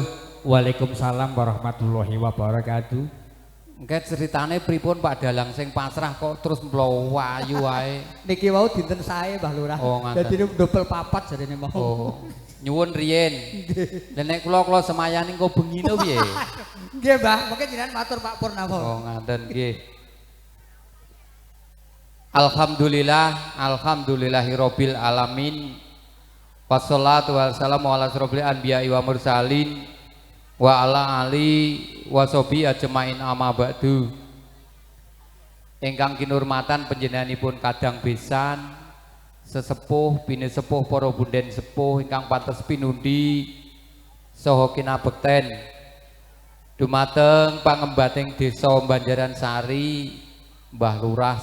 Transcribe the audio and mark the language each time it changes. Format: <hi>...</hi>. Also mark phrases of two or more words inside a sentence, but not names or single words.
<ar>وعليكم السلام ورحمة الله وبركاته.</ar> <jv>Engke ceritane pripun Pak Dalang sing pasrah kok terus mlayu wae. Niki wau dinten sae Mbah Lurah. Oh, dadi dobel papat jarene mau. Oh, nyuwun riyen. Lah nek kula semayani engko bengine piye? Nggih Mbah, mengke jenengan matur Pak Purnama. Oh, ngaten nggih.</jv> <ar>الحمد لله رب العالمين والصلاة والسلام على أشرف الأنبياء والمرسلين وعلى آله وصحبه أجمعين أما بعد.</ar> <jv>Ingkang kinurmatan panjenenganipun kadang besan sesepuh bini sepuh para bunden sepuh ingkang pantes pinundi saha kinabekten dumateng pangembating desa Banjaran Sari Mbah Lurah</jv>